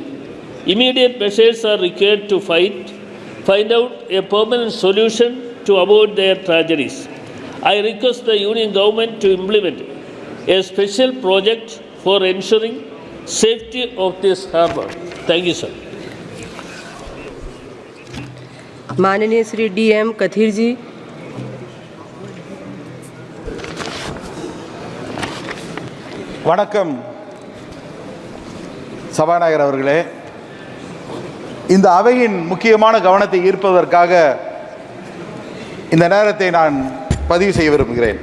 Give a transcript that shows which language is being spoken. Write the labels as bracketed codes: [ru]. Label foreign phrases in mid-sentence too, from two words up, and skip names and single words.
[en] Immediate measures are required to find out a permanent solution to avoid their tragedies. I request the Union Government to implement a special project for ensuring safety of this harbour. Thank you, sir. [hi] माननीय श्री DM कथीर जी। [ta] வணக்கம் சபாநாயகர் அவர்களே, இந்த அவையின் முக்கியமான கவனத்தை ஈர்ப்பதற்காக இந்த நேரத்தை நான் பதிவு செய்ய விரும்புகிறேன்.